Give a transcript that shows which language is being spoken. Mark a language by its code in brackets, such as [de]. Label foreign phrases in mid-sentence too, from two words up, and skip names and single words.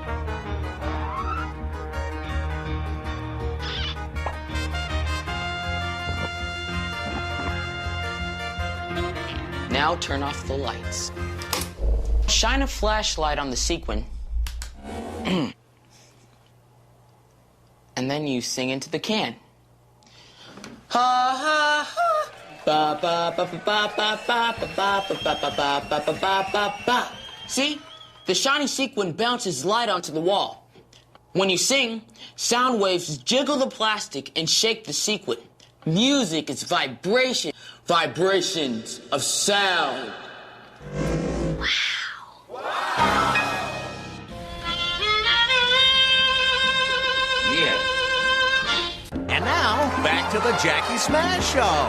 [en] Now turn off the lights. Shine a flashlight on the sequin. And then you sing into the can. Ha ha ha. Ba ba ba ba ba ba ba ba ba ba ba ba ba ba ba. See? The shiny sequin bounces light onto the wall. When you sing, sound waves jiggle the plastic and shake the sequin. Music is vibration. Vibrations of sound. And now, back to the Jackie Smash Show.